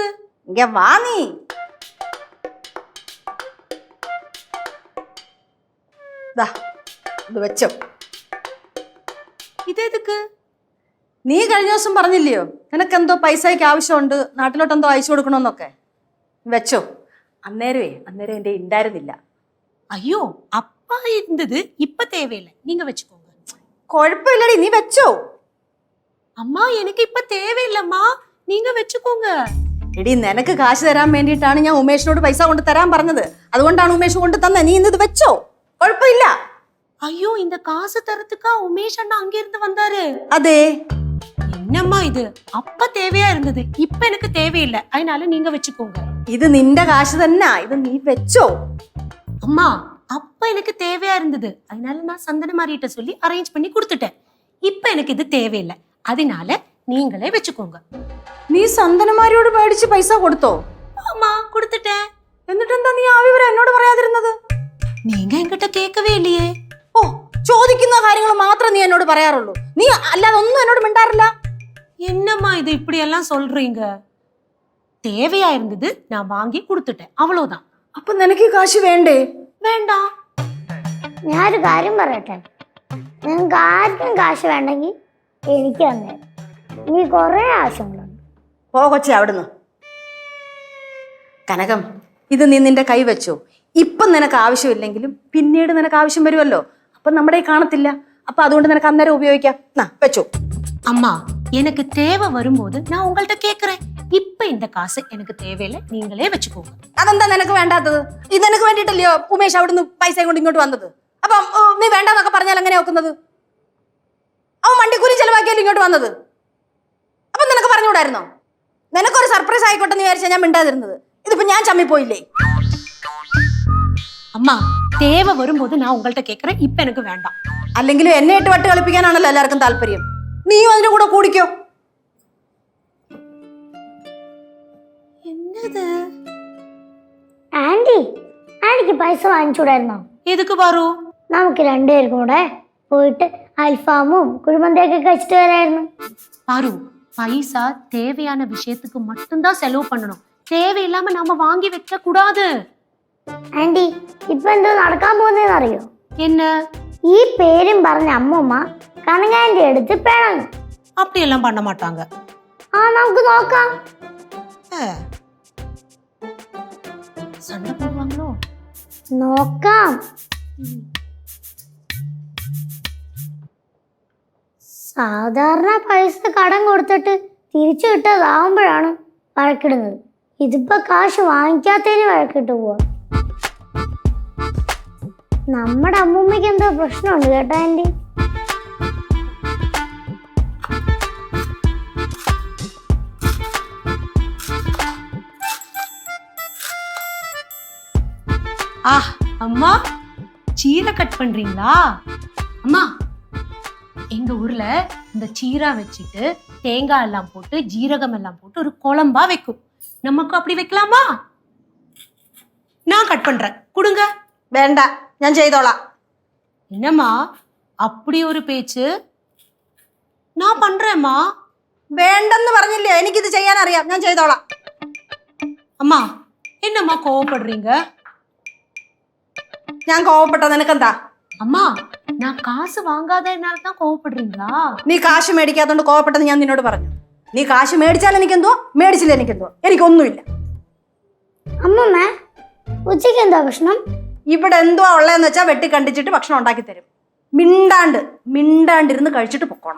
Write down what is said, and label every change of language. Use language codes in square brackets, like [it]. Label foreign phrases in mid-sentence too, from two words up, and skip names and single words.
[ml] ഇങ്ങ വാ നീ. ഇത് വെച്ചോ. [ta] இதெதுக்கு? [ml] നീ കഴിഞ്ഞ ദിവസം പറഞ്ഞില്ലയോ നിനക്കെന്തോ പൈസയ്ക്ക് ആവശ്യമുണ്ട്, നാട്ടിലോട്ടെന്തോ അയച്ചു കൊടുക്കണമെന്നൊക്കെ. വെച്ചോ. അന്നേരം എന്റെ ഉണ്ടായിരുന്നില്ല. [ta] ஐயோ, அப்பா இருந்தது, இப்ப தேவையில்லை, நீங்க வச்சுக்கோங்க. [ml] കുഴപ്പമില്ലടി, നീ വെച്ചോ. [ta] அம்மா, எனக்கு இப்ப தேவையில்லம்மா, நீங்க வச்சுக்கோங்க. [ml] എടി, നിനക്ക് കാശ് തരാൻ വേണ്ടിയിട്ടാണ് ഞാൻ ഉമേഷിനോട് പൈസ കൊണ്ട് തരാൻ പറഞ്ഞത്. അതുകൊണ്ടാണ് ഉമേഷ് കൊണ്ട് തന്നെ. നീ ഇന്നത് വെച്ചോ, കുഴപ്പമില്ല. [ta] ஐயோ இந்த காசு தரத்துக்கா உமேஷ் அண்ணா அங்க இருந்து வந்தாரு? [ml] അതെ. [ta] என்னம்மா இது? அப்ப தேவையா இருந்தது, இப்ப எனக்கு தேவையில்லை, அதனால நீங்க வச்சுக்கோங்க. [ml] ഇത് നിന്റെ കാശ് തന്നെ, ഇത് നീ വെച്ചോ. [ta] அம்மா அப்ப எனக்கு தேவையா இருந்தது, அதனால நான் சந்தனமாரிட்ட சொல்லி அரேஞ்ச் பண்ணி கொடுத்துட்டேன். இப்ப எனக்கு இது தேவையில்லை, அதனால நீங்களே வச்சுக்கோங்க. [ml] നീ സന്തനമാരിയോട് മേടിച്ച് പൈസ കൊടുത്തോ? [ta] ஆமா கொடுத்துட்டேன். [ml] എന്നിട്ടെന്താ നീ ആ വിവരം എന്നോട് പറയാതിരുന്നത്? [ta] நீங்க என்கிட்ட கேட்கவே இல்லையே. [ml] ഓ, ചോദിക്കുന്ന കാര്യങ്ങൾ മാത്രം നീ എന്നോട് പറയാറുള്ളൂ. നീ അല്ലാതെ ഒന്നും എന്നോട് മിണ്ടാറില്ല. [ta] என்னம்மா இது இப்படி எல்லாம் சொல்றீங்க? தேவையா இருந்தது, நான் வாங்கி கொடுத்துட்டேன், அவ்வளவுதான். [ml] അപ്പൊ നിനക്ക് ഈ കാശ് വേണ്ടേ? [ta] வேண்டாம். [ml] ഞാനൊരു കാര്യം പറയട്ടെ, നിങ്ങൾക്ക് ആർക്കും കാശ് വേണ്ടെങ്കിൽ എനിക്ക് തന്നെ. നീ കുറേ ആവശ്യങ്ങളുണ്ട്. പോ കൊച്ചേ അവിടുന്ന്. കനകം, ഇത് നീ നിന്റെ കൈ വെച്ചോ. ഇപ്പം നിനക്ക് ആവശ്യമില്ലെങ്കിലും പിന്നീട് നിനക്ക് ആവശ്യം വരുമല്ലോ. അപ്പൊ നമ്മുടെ കാണത്തില്ല. അപ്പൊ അതുകൊണ്ട് നിനക്ക് അന്നേരം ഉപയോഗിക്കാം. വെച്ചോ. [ta] அம்மா எனக்கு தேவை வரும்போது நான் உங்கள்கிட்ட கேக்குறேன். இப்ப இந்த காசு எனக்கு தேவையில்லை, நீங்களே வச்சுக்கோங்க. [ml] അതെന്താ നിനക്ക് വേണ്ടാത്തത്? ഇത് നിനക്ക് വേണ്ടിയിട്ടല്ലയോ ഉമേഷ് അവിടുന്ന് പൈസയും കൊണ്ട് ഇങ്ങോട്ട് വന്നത്? അപ്പം നീ വേണ്ടെന്നൊക്കെ പറഞ്ഞാൽ എങ്ങനെയാ നോക്കുന്നത്? അവൻ വണ്ടിക്കൂലി ചെലവാക്കിയാലും ഇങ്ങോട്ട് വന്നത്. അപ്പൊ നിനക്ക് പറഞ്ഞുകൂടായിരുന്നോ? നിനക്കൊരു സർപ്രൈസ് ആയിക്കോട്ടെ എന്ന് വിചാരിച്ചാൽ ഞാൻ മിണ്ടാതിരുന്നത്. ഇതിപ്പോ ഞാൻ ചമ്മിപ്പോയില്ലേ? [ta] அம்மா தேவை வரும்போது நான் உங்கள்கிட்ட கேக்குறேன், இப்ப எனக்கு வேண்டாம். [ml] അല്ലെങ്കിലും എന്നെ ഇട്ട് വട്ട് കളിപ്പിക്കാനാണല്ലോ എല്ലാവർക്കും താല്പര്യം. നീയും അതിന്റെ കൂടെ കൂടിക്കോ. [ta] என்னது? [ml] ആന്റി, ആന്റിക്ക് പൈസ വാങ്ങിച്ചൂടായിരുന്നോ? [ta] எதுக்கு பாரு? [ml] നമുക്ക് രണ്ടുപേർക്കും കൂടെ പോയിട്ട് അൽഫാമും കുഴിമന്തിയൊക്കെ കഴിച്ചിട്ട് വരായിരുന്നു. [ta] பாரு, பைசா தேவையான விஷயத்துக்கு மட்டும்தான் செலவு பண்ணணும், தேவையில்லாம நாம வாங்கி வைக்க கூடாது. [ml] ആന്റി, ഇപ്പൊ എന്തോ നടക്കാൻ പോകുന്നതെന്ന് അറിയോ? [ta] என்ன? [ml] ഈ പേരും പറഞ്ഞ അമ്മൂമ്മ കനകാന്റെ അടുത്ത് പിണങ്ങും. [ta] அப்படி எல்லாம் பண்ண மாட்டாங்க. [ml] ആ, നമുക്ക് നോക്കാം. [ta] சண்டை போடுவாங்களோ? [ml] നോക്കാം. സാധാരണ പൈസ കടം കൊടുത്തിട്ട് തിരിച്ചു കിട്ടതാവുമ്പോഴാണ് വഴക്കിടുന്നത്. ഇതിപ്പോ കാശ് വാങ്ങിക്കാത്തതിന് വഴക്കിട്ട് പോവാ. നമ്മുടെ അമ്മൂമ്മയ്ക്ക് എന്തോ പ്രശ്നമുണ്ട് കേട്ടോ ആന്റി. [ta] அம்மா சீரை கட் பண்றீங்களா? அம்மா எங்க ஊர்ல இந்த சீரா வச்சுட்டு தேங்காய் எல்லாம் போட்டு ஜீரகம் எல்லாம் போட்டு ஒரு குழம்பா வைக்கும். நமக்கு அப்படி வைக்கலாமா? நான் கட் பண்றேன், கொடுங்க. [ml] വേണ്ട, ഞാൻ ചെയ്തോളാം. [ta] என்னம்மா அப்படி ஒரு பேச்சு? நான் பண்றேம்மா. [ml] വേണ്ടെന്ന് പറഞ്ഞില്ലേ? എനിക്കിത് ചെയ്യാൻ അറിയാം, ഞാൻ ചെയ്തോളാം. [ta] அம்மா என்னம்மா கோவப்படுறீங்க? [ml] ഞാൻ കോവപ്പെട്ട നിനക്കെന്താ? [ta] அம்மா நான் காசு வாங்காதனால தான் கோவப்படுறீங்களா? [ml] നീ കാശ് മേടിക്കാത്തോണ്ട് കോവപ്പെട്ടെന്ന് ഞാൻ നിന്നോട് പറഞ്ഞു. നീ കാശ് മേടിച്ചാൽ എനിക്കെന്തോ, മേടിച്ചില്ല എനിക്കെന്തോ, എനിക്കൊന്നുമില്ല. അമ്മൂമ്മ, ഉച്ചയ്ക്ക് എന്താ ഭക്ഷണം? ഇവിടെ എന്തുവാ ഉള്ളതെന്ന് വെച്ചാൽ വെട്ടി കണ്ടിച്ചിട്ട് ഭക്ഷണം ഉണ്ടാക്കി തരും. മിണ്ടാണ്ടിരുന്ന് കഴിച്ചിട്ട് പൊക്കോണം.